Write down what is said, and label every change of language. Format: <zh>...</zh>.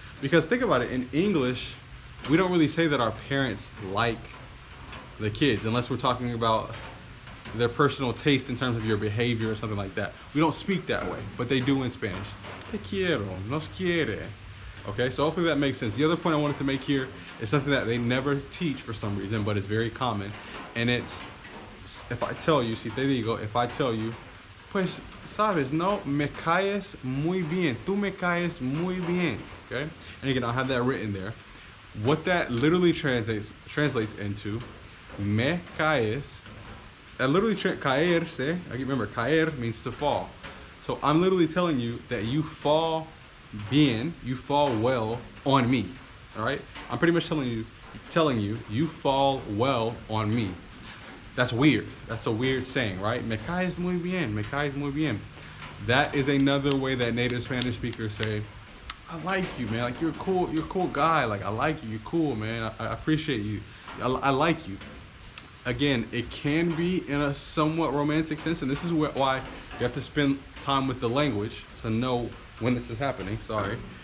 <en>Because think about it, in English, we don't really say that our parents like the kids, unless we're talking about their personal taste in terms of your behavior or something like that. We don't speak that way, but they do in Spanish.</en> <es>Te quiero, nos quiere.</es> <en>Okay, so hopefully that makes sense. The other point I wanted to make here is something that they never teach for some reason, but it's very common. And it's, if I tell you,</en> <es>si te digo,</es> <en>if I tell you,</en> <es>pues, sabes, no, me caes muy bien. Tú me caes muy bien. Okay?</es> <en>And again, I'll have that written there. What that literally translates into, me caes, that literally caerse, I remember, caer means to fall. So I'm literally telling you that you fall bien, you fall well on me. All right, I'm pretty much telling you you fall well on me. That's weird. That's a weird saying, right?</en> <es>Me caes muy bien, me caes muy bien.</es> <en>That is another way that native Spanish speakers say, I like you, man. Like you're a cool guy. Like I like you, you're cool, man. I appreciate you. I like you. Again, it can be in a somewhat romantic sense, and this is why you have to spend time with the language to know when this is happening, sorry.</en>